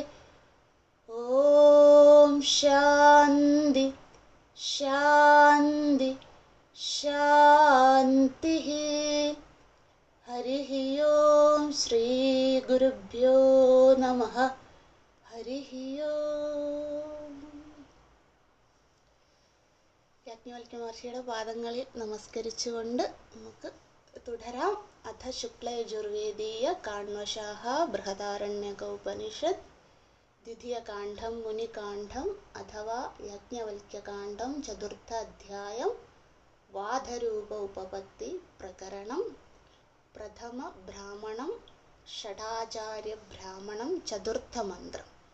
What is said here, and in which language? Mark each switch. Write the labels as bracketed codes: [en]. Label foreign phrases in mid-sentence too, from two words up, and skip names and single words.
[sa] ॐ शान्ति शान्ति शान्तिः। हरिः ओं श्री गुरुभ्यो नमः। हरिः ओं। [ml] യാജ്ഞവൽക്യ മഹർഷിയുടെ പാദങ്ങളിൽ നമസ്കരിച്ചുകൊണ്ട് നമുക്ക് തുടരാം. അഥ ശുക്ലയജുർവേദീയ കാണ്വശാഹ ബൃഹദാരണ്യക ഉപനിഷത്ത് ദ്വിതീയകാണ്ഡം മുനികാണ്ഡം അഥവാ യാജ്ഞവൽക്യകാണ്ഡം ചതുർത്ഥ അധ്യായം വാധരൂപ ഉപപത്തി പ്രകരണം പ്രഥമ ബ്രാഹ്മണം ഷഡാചാര്യ ബ്രാഹ്മണം ചതുർത്ഥ മന്ത്രം.